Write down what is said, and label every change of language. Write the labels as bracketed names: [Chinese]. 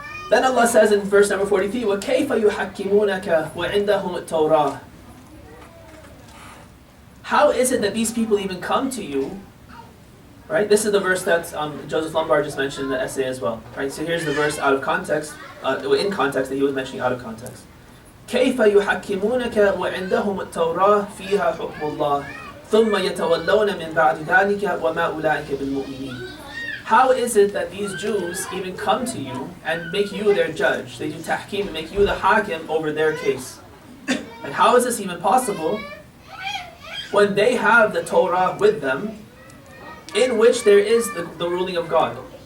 [English] Then Allah says in verse number 43, [Arabic] وَكَيْفَ يُحَكِّمُونَكَ وَعِنْدَهُمُ التَّوْرَاةِ. [English] How is it that these people even come to you? Right? This is the verse that Joseph Lombard just mentioned in the essay as well. Right? So here's the verse out of context, in context that he was mentioning out of context. [Arabic] كيف يحكمونك وعندهم التوراة فيها حكم الله ثم يتولون من بعد ذلك وما أولئك بالمؤمنين. [English] How is it that these Jews even come to you and make you their judge? They do tahkim and make you the hakim over their case. And how is this even possible when they have the Torah with them, in which there is the ruling of God?